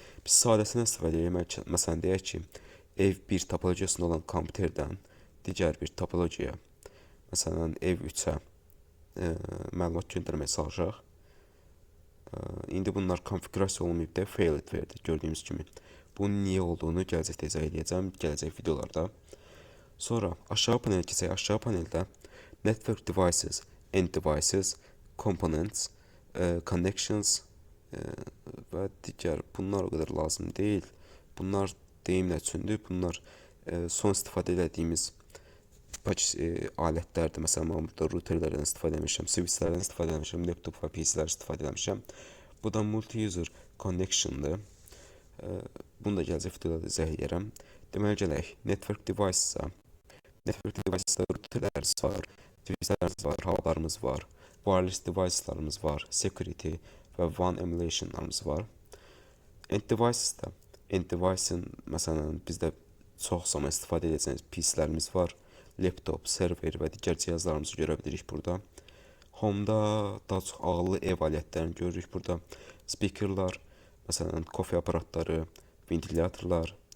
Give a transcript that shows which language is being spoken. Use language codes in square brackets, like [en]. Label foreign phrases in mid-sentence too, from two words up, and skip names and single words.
[az] Biz sadəsindən istifadə etmək, məsələn deyək ki, ev 1 topologiyasında olan kompüterdən digər bir topologiyaya, məsələn ev 3-ə məlumat göndərməyə çalışaq. İndi bunlar konfigurasiya olmayıb da failed verdi, gördüyümüz kimi. Bunun niyə olduğunu gələcəkdə izah edəcəm, gələcək videolarda. Sonra aşağı panelə keçək. Aşağı paneldə [en] network devices, end devices, components, connections [az] və digər, bunlar o qədər lazım deyil. Bunlar deyim nə üçündür? Bunlar son istifadə edədiyimiz alətlərdir. Məsələn, mən burada routerlərdən istifadə etmişəm, switchlərdən istifadə etmişəm, laptop və PC-lər istifadə etmişəm. Bu da [en] multi-user connection- [az] dır. Bunu da gələcək videoda izah edərəm. Deməli, gələk [en] network device- [az] a. [en] Network device- [az] da routerlərimiz var, switchlərimiz var, havalarımız var, [en] wireless device- [az] larımız var, security və [en] WAN emulation- [az] larımız var. [en] End device- [az] da, [en] end device- [az] ın, məsələn, bizdə çox zaman istifadə edəcəyimiz PC-lərimiz var. Laptop, server və digər cihazlarımızı görə bilirik burada. Home-da daha çox ağıllı ev alətlərini görürük burada. Speakerlar, məsələn, kofe aparatları, ventilyatorlar.